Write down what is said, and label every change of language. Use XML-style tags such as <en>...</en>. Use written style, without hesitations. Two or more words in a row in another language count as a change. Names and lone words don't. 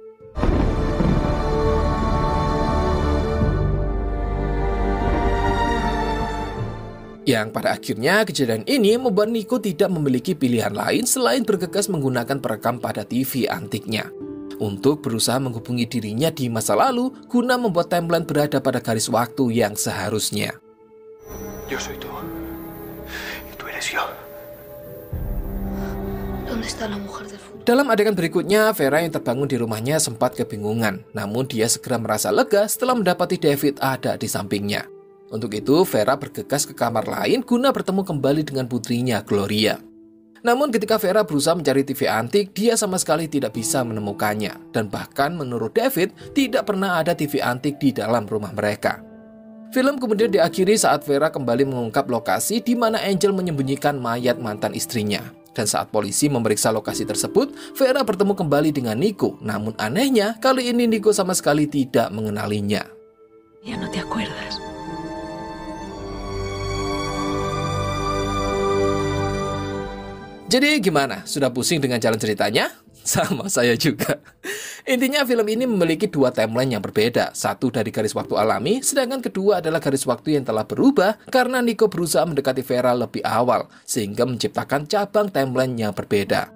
<id>Yang pada akhirnya kejadian ini membuat Nico tidak memiliki pilihan lain selain bergegas menggunakan perekam pada TV antiknya untuk berusaha menghubungi dirinya di masa lalu guna membuat timeline berada pada garis waktu yang seharusnya.</id> <es>Yo soy tú. Y tú eres yo. ¿Dónde está la mujer del futuro?</es> <id>Dalam adegan berikutnya, Vera yang terbangun di rumahnya sempat kebingungan, namun dia segera merasa lega setelah mendapati David ada di sampingnya. Untuk itu, Vera bergegas ke kamar lain guna bertemu kembali dengan putrinya, Gloria. Namun ketika Vera berusaha mencari TV antik, dia sama sekali tidak bisa menemukannya. Dan bahkan menurut David, tidak pernah ada TV antik di dalam rumah mereka. Film kemudian diakhiri saat Vera kembali mengungkap lokasi di mana Angel menyembunyikan mayat mantan istrinya. Dan saat polisi memeriksa lokasi tersebut, Vera bertemu kembali dengan Nico. Namun anehnya, kali ini Nico sama sekali tidak mengenalinya.</id> <es>Ya no te acuerdas.</es> <id>Jadi gimana? Sudah pusing dengan jalan ceritanya? Sama saya juga. Intinya film ini memiliki dua timeline yang berbeda. Satu dari garis waktu alami, sedangkan kedua adalah garis waktu yang telah berubah karena Nico berusaha mendekati Vera lebih awal, sehingga menciptakan cabang timeline yang berbeda.</id>